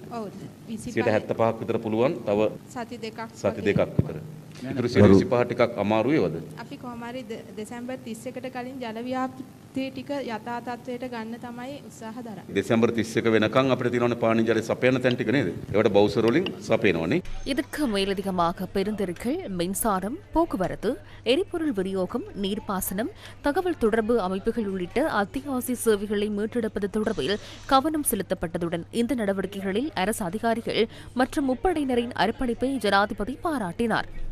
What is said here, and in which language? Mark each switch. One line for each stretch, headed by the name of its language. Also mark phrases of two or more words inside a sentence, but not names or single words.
Sinhala: ඔව් 75ක් විතර පුළුවන්. තව සති දෙකක් විතර. ඉතුරු 25 ටිකක් අමාරු වේවද? අපි කොහොම හරි දෙසැම්බර් 31කට කලින් ජල ව්‍යාපෘති ටික යථා තත්ත්වයට ගන්න තමයි උත්සාහ දරන්නේ. දෙසැම්බර් 31 වෙනකන් අපිට තියෙනවනේ පානීය ජල සපයන තැන් ටික නේද? ඒවට බවුසර් වලින් සපයනවනේ.
Tamil: இதற்கு மேலதிகமாக பெருந்தெருக்கள், மின்சாரம், போக்குவரத்து, எரிபொருள் விநியோகம், நீர்ப்பாசனம், தகவல் தொடர்பு அமைப்புகள் உள்ளிட்ட அத்தியாவசிய சேவைகளை மீட்டெடுப்பது தொடர்பில் கவனம் செலுத்தப்பட்டதுடன் இந்த நடவடிக்கைகளில் அரசு அதிகாரிகள் மற்றும் முப்படையினரின் அர்ப்பணிப்பை ஜனாதிபதி பாராட்டினார்.